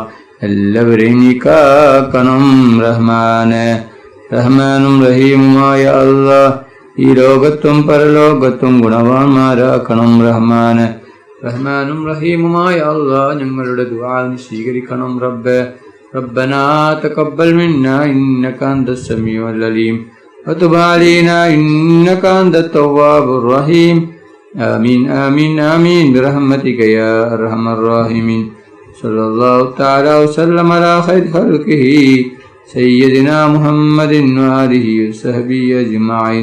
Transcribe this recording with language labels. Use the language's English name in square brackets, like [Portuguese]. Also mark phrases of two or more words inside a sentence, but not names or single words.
[Malayalam] എല്ലാവരെയും നീ കാക്കണം റഹ്മാനെ. റഹ്മാനും റഹീമുമായ അല്ലാഹ്, ഈ ലോകത്തും പരലോകത്തും ഗുണവാന്മാരാക്കണം റഹ്മാനെ. റഹ്മാനും റഹീമുമായ അല്ലാഹ്, ഞങ്ങളുടെ ദുആ സ്വീകരിക്കണം റബ്ബേ. [Arabic] ربنا تقبل منا إنك أنت السميع العليم وتب علينا إنك أنت التواب الرحيم آمين آمين آمين برحمتك يا أرحم الراحمين. صلى الله تعالى وسلم على خير خلقه سيدنا محمد وآله وصحبه أجمعين.